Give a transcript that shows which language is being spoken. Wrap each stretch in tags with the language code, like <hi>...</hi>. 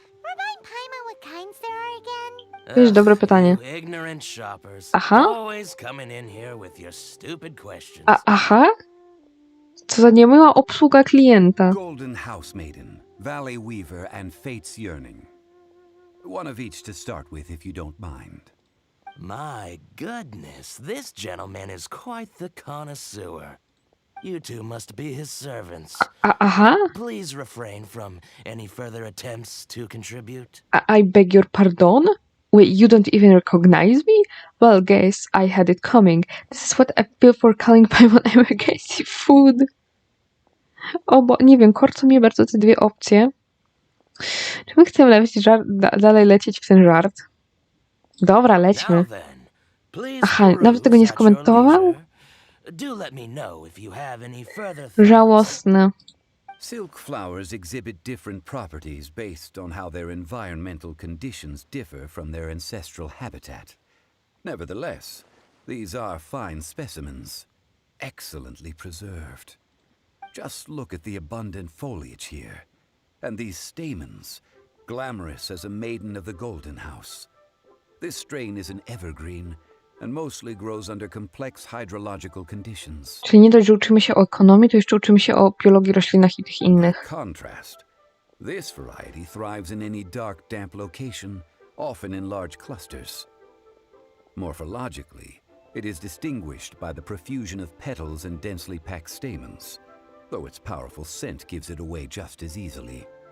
<en>Remind Paimon what kinds there are again?</en> <pl>To jest dobre pytanie.</pl> <en>You ignorant shoppers.</en> <pl>Aha.</pl> <en>Always coming in here with your stupid questions.</en> <pl>Aha? Co za niemiła obsługa klienta.</pl> <en>Golden House Maiden, Valley Weaver, and Fate's Yearning. One of each to start with, if you don't mind. My goodness, this gentleman is quite the connoisseur. You two must be his servants.</en> <pl>Aha.</pl> <en>Please refrain from any further attempts to contribute. I beg your pardon? Wait, you don't even recognize me? Well, guess I had it coming. This is what I feel for calling Paimon emergency food.</en> <pl>O, bo nie wiem, korcą mnie bardzo te dwie opcje. Czy my chcemy dalej lecieć w ten żart? Dobra, lećmy.</pl> <en>Now then, please</en> <pl>Aha, nawet tego nie</pl> <en>peruse at your</en> <pl>skomentował?</pl> <en>leisure. Do let me know if you have any further thoughts.</en> <pl>Żałosne.</pl> <en>Silk flowers exhibit different properties based on how their environmental conditions differ from their ancestral habitat. Nevertheless, these are fine specimens, excellently preserved. Just look at the abundant foliage here, and these stamens, glamorous as a maiden of the Golden House. This strain is an evergreen, and mostly grows under complex hydrological conditions.</en> <pl>Czyli nie dość, że uczymy się o ekonomii, to jeszcze uczymy się o biologii roślinach i tych innych.</pl> <en>By contrast, this variety thrives in any dark, damp location, often in large clusters. Morphologically, it is distinguished by the profusion of petals and densely packed stamens, though its powerful scent gives it away just as easily.</en>